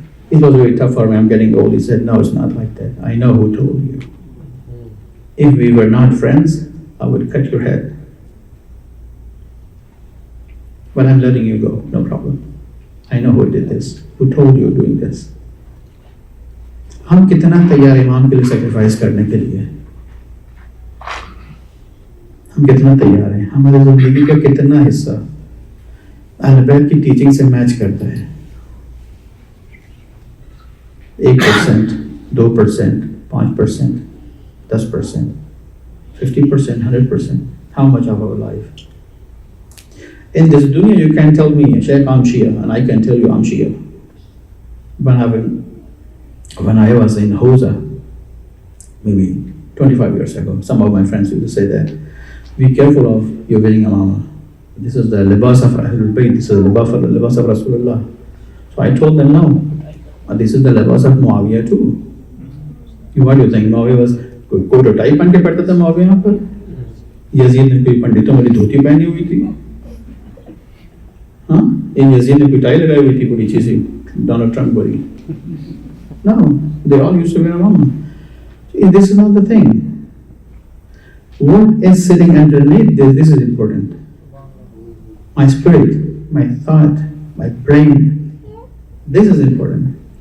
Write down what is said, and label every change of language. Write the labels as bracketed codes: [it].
[en] It was very tough for me, I'm getting old. He said, no, it's not like that. I know who told you. If we were not friends, I would cut your head. but I'm letting you go, no problem. I know who did this, who told you doing this. [hi] हम कितना तैयार इमाम के लिए sacrifice करने के लिए, हम कितना तैयार हैं, हमारी जिंदगी का कितना हिस्सा अहले बैत की टीचिंग से मैच करता है? 1%, 2%, 5%, 10%, 50%, 100%. [en] How much of our life? In this dunya, you can tell me, Sheikh, I'm Shia, and I can tell you I'm Shia. When I was in Hausa, maybe 25 years ago, some of my friends used to say that, be careful of your wearing amama. This is the libas of Ahlul Bayt, this is the libas of Rasulullah. So I told them, no, this is the libas of Muawiyah too. What do you think? Muawiyah was [hi] coat और tie पहन के पढ़ता था मुआविया यहाँ पर? Yazid ने कोई पंडितों वाली धोती पहनी हुई थी? हाँ, इन यजीद ने कोई टाई लगाई हुई थी बड़ी अच्छी सी, डोनाल्ड ट्रम्प वाली? [en] No, they all used to wear a mama. This is not the thing. What is sitting underneath this? This is important. My spirit, my thought, my brain. This is important.